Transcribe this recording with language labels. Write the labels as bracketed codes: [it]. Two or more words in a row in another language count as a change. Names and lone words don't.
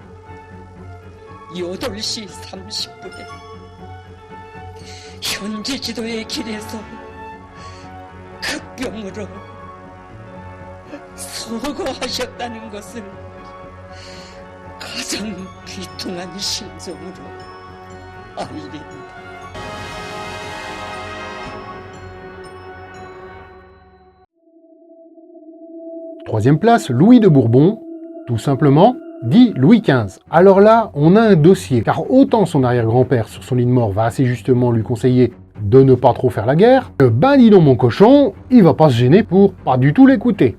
[ko] 8시 30분에 현지 지도의 길에서 급병으로 서거하셨다는 것을 가장 비통한 심정으로 알립니다. [fr] Troisième place, Louis de Bourbon, tout simplement, dit Louis XV. Alors là, on a un dossier, car autant son arrière-grand-père sur son lit de mort va assez justement lui conseiller de ne pas trop faire la guerre, que dis donc mon cochon, il va pas se gêner pour pas du tout l'écouter.